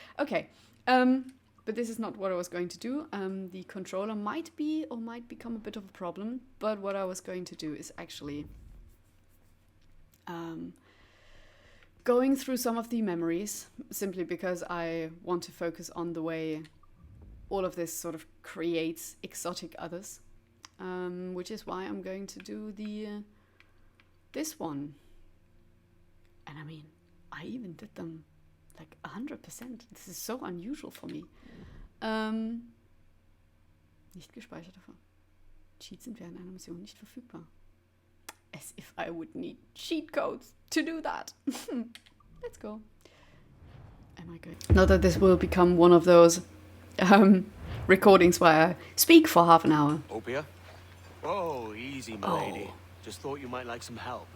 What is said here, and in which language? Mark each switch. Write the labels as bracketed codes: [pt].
[en] Okay, but this is not what I was going to do. The controller might become a bit of a problem, but what I was going to do is actually going through some of the memories, simply because I want to focus on the way all of this sort of creates exotic others, which is why I'm going to do this one. And I mean, I even did them like 100%. This is so unusual for me. [de] Nicht gespeichert davon. Cheats sind während einer Mission nicht verfügbar. [en] As if I would need cheat codes to do that. Let's go. Am I good? Not that this will become one of those recordings where I speak for half an hour. Opia? Oh, easy, my lady. Just thought you might like some help.